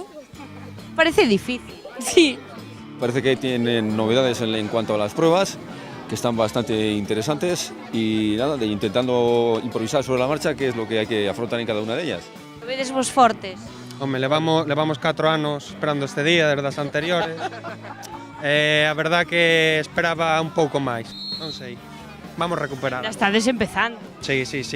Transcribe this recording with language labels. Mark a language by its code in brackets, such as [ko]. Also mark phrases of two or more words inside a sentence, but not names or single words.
[es] Parece difícil. Sí. Parece que tienen novedades en cuanto a las pruebas, que están bastante interesantes y nada, intentando improvisar sobre la marcha, que es lo que hay que afrontar en cada una de ellas. [gl] Vedes vos fortes? Home, levamos 4 anos esperando este día, desde as anteriores. A verdad que esperaba un pouco máis, non sei. Vamos a recuperar. Ya estades empezando. [es] Sí, sí, sí.